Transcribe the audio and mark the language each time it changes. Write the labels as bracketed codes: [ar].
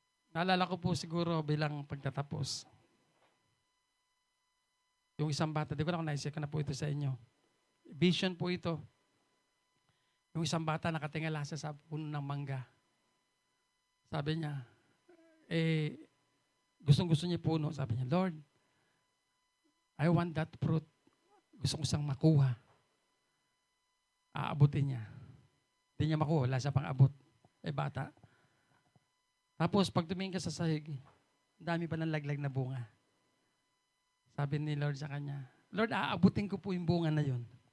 [tl] Naalala ko po siguro bilang pagtatapos. Yung isang bata, di ko na kung naisip ko na po ito sa inyo. Vision po ito. Yung isang bata nakatingala sa puno ng mangga. Sabi niya, gustong-gusto niya puno. [en] Sabi niya, Lord, I want that fruit. [tl] Gusto ko siyang makuha. Aabutin niya. Hindi niya makuha, wala siya pang abot. Bata. Tapos, pag tumingin ka sa sahig, dami pa ng laglag na bunga. Sabi ni Lord sa kanya, Lord, aabutin ko po yung bunga na yun.